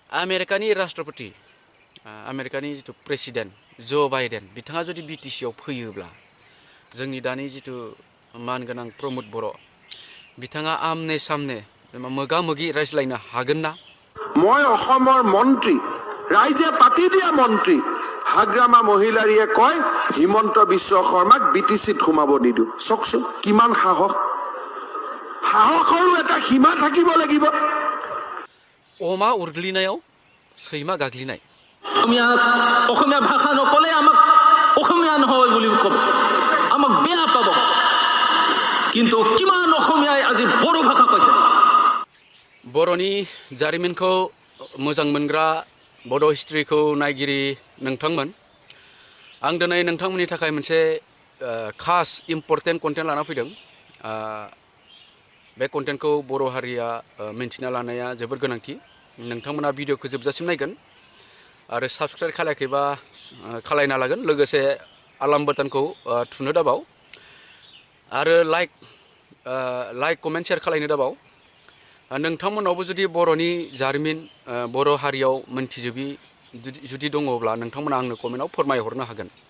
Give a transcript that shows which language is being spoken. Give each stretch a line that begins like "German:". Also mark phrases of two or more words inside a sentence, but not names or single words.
Bodo: आमेरिकानि राष्ट्रपति आमेरिकानि जिथु प्रेसिडेन्ट जो बाइडेन बिथाङा जुदि बिटिसिआव फैयोब्ला जोंनि दानि जिथु मानगोनां प्रमोद बर' बिथाङा आमने सामने मोगा मोगि रायज्लायनो हागोन ना?
Assamese: মই অসমৰ মন্ত্ৰী ৰাইজে পাতি দিয়া মন্ত্ৰী হাগ্ৰামা মহিলাৰীয়ে কয় হিমন্ত বিশ্ব শৰ্মাক বিটিচিত সোমাব নিদু চকচোন কিমান সাহস সাহসৰো এটা সীমা থাকিব লাগিব
Bodo: अमा उरग्लिनायाव सैमा गाग्लिनाय
Assamese: অসমীয়া ভাষা নকলে আমাক অসমীয়া নহয় বুলি ক'ব আমাক বেয়া পাব কিন্তু কিমান অসমীয়াই আজি বড়ো ভাষা কৈছে
Bodo: बर'नि जारिमिनखौ मोजां मोनग्रा बड' हिस्ट्रिखौ नायगिरि नोंथांमोन आं दिनै नोंथांमोननि थाखाय मोनसे खास
English: important content
Bodo: लाना फैदों बे कन्टेन्टखौ बर' हारिया मिन्थिना लानाया जोबोर गोनांथि नोंथांमोना भिडिअखौ जोबजासिम नायगोन आरो साबस्क्राइब खालायाखैबा खालायना लागोन लोगोसे
English: alarm buttonखौ
Bodo: थुनो दाबाव आरो
English: like comment share
Bodo: खालायनो दाबाव नोंथांमोनावबो जुदि बर'नि जारिमिन बर' हारियाव मोनथिजोबि जुदि दङब्ला नोंथांमोना आंनो कमेन्टआव फोरमायहरनो हागोन